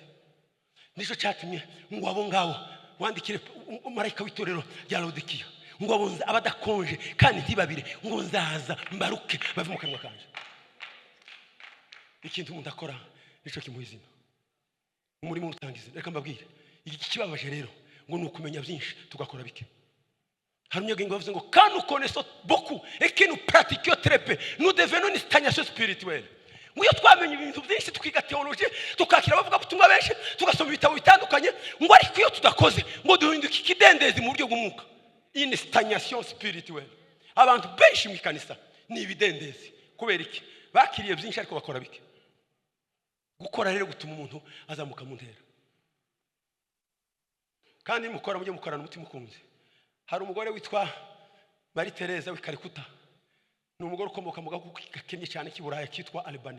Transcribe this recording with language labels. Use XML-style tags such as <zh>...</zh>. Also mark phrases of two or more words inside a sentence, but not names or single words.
<rw>Nico cyatumye ngo abo ngaho wandikire marayika w'itorero rya Laodikiya ngo abonza abadakonje kandi ntibabire, ngo nzaza mbaruke bave mu kanwa kanje. Ikintu umuntu akora nico kimuhizina, umurimo utangiza. Reka mbabwire, iki kibabaje rero ngo nukumenya byinshi tugakora bike. Hari umunyagingo bavuze ngo</rw> <fr>quand nous connaissons beaucoup et que nous pratiquions très peu, nous devenons une stagnation spirituelle.</fr> <rw>Ngo iyo twamenye ibintu byinshi, tukiga theologie, tukakira bavuga butumwa benshi, tugasoma ibitabo bitandukanye, ngo ariko iyo tudakoze ngo duhinduka ikidendezi mu buryo bw'umwuka,</rw> <fr>une stagnation spirituelle.</fr> <rw>Abantu benshi mu kanisa ni ibidendezi. Kubera iki? Bakiriye byinshi ariko bakora bike. Gukora rero gutuma umuntu azamuka mu ntera, kandi mukora mujye mukorana umutima ukunze. Hari umugore witwa Marie Teresa w'i Calcutta, ni umugore ukomoka mu gahugu gakennye cyane cy'Iburaya kitwa Albania.</rw>